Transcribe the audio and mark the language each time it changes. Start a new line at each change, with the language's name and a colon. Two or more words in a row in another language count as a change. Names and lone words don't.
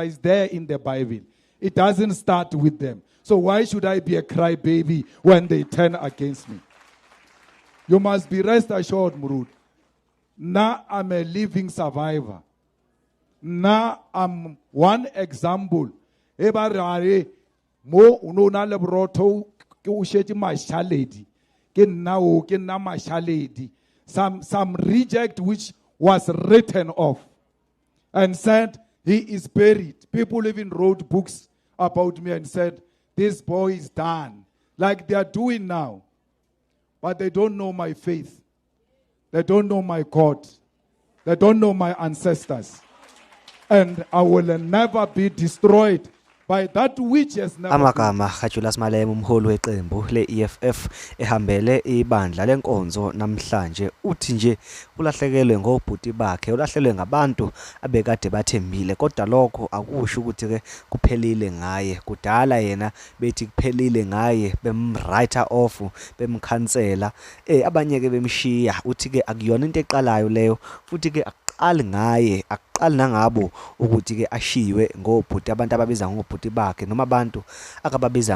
English: It's there in the Bible. It doesn't start with them. So why should I be a crybaby when they turn against me? You must be rest assured, Murud. Now I'm a living survivor. Now I'm one example. Ebarare mo unona lebroto ke o shetse mashaledi ke nna o ke nna mashaledi. Some reject which was written off and said he is buried. People even wrote books about me and said this boy is done, like they are doing now. But they don't know my faith. They don't know my God. They don't know my ancestors. And I will never be destroyed by that which has never
Zulu: amagama kaJulius Malema umholi weqembu le-EFF ehambele ibandla lenkonzo namhlanje uthi nje ulahlekelwe ngobhuti bakhe ulahlelwe ngabantu abekade bathembile kodwa lokho akusho ukuthi ke kuphelile ngaye kudala yena bethi kuphelile ngaye bemwriter off bemkhansela abanye ke bemshiya uthi ke akuyona into eqalayo leyo futhi ke aqali ngaye aqali nangabo ukuthi ke ashiwe ngobhuti abantu ababiza ngobhuti bakhe noma abantu akababiza